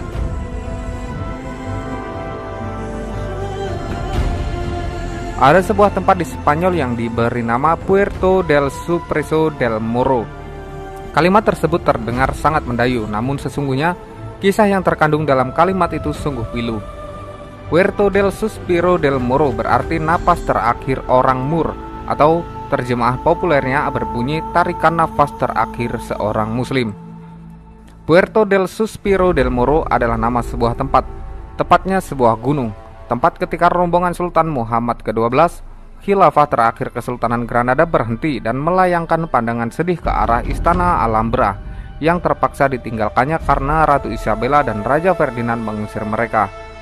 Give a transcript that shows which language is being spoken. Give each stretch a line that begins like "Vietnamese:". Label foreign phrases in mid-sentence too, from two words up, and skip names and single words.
Indonesian: Ada sebuah tempat di Spanyol yang diberi nama Puerto del Supreso del Morro. Kalimat tersebut terdengar sangat mendayu, namun sesungguhnya kisah yang terkandung dalam kalimat itu sungguh pilu. Puerto del Suspiro del Morro berarti napas terakhir orang Mur, atau terjemahan populernya berbunyi tarikan nafas terakhir seorang Muslim. Puerto del Suspiro del Morro adalah nama sebuah tempat, tepatnya sebuah gunung, tempat ketika rombongan Sultan Muhammad ke-12, khilafah terakhir Kesultanan Granada, berhenti dan melayangkan pandangan sedih ke arah Istana Alhambra yang terpaksa ditinggalkannya karena Ratu Isabella dan Raja Ferdinand mengusir mereka.